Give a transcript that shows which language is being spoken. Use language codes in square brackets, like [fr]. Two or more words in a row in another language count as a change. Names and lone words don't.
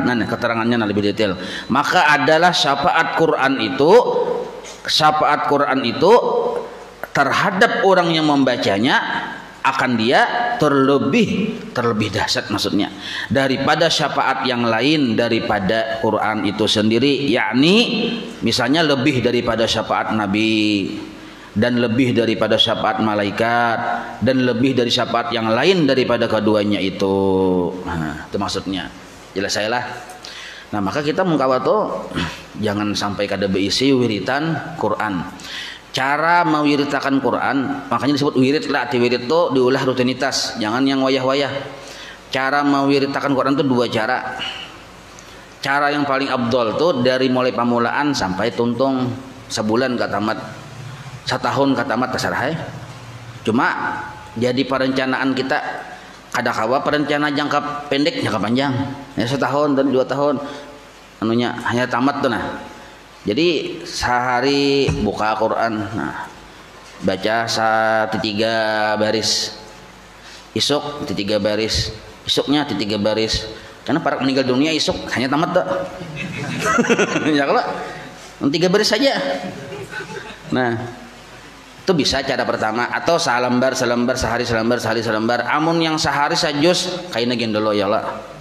[id] Nah, keterangannya lebih detail. Maka adalah syafaat Quran itu terhadap orang yang membacanya akan dia terlebih dahsyat, maksudnya daripada syafaat yang lain daripada Quran itu sendiri, yakni misalnya lebih daripada syafaat Nabi dan lebih daripada syafaat malaikat dan lebih dari syafaat yang lain daripada keduanya itu. Nah, itu maksudnya. Jelas saya lah. Nah, maka kita mengkawato jangan sampai [bjn] kada beisi [id] wiritan Quran. Cara mewiritakan Quran, makanya disebut wirid lah. Wirid itu diulah rutinitas, jangan yang wayah-wayah. Cara mewiritakan Quran itu dua cara. [bjn] Cara yang paling abdol tuh dari mulai pamulaan sampai tuntung sebulan gak tamat, setahun gak tamat terserah. [id] Cuma jadi perencanaan kita kadakawa perencana jangka pendek jangka panjang ya, setahun dan 2 tahun anunya hanya tamat tuh. Nah, jadi sehari buka Quran, nah, baca 3 baris, isuk 3 baris, isuknya 3 baris. Karena para meninggal dunia isuk hanya tamat tuh. Ya kalau 3 baris saja. Nah, itu bisa cara pertama, atau salambar sehari selembar. [bjn] Amun yang sehari sajus kayaknya gendolo ya lah.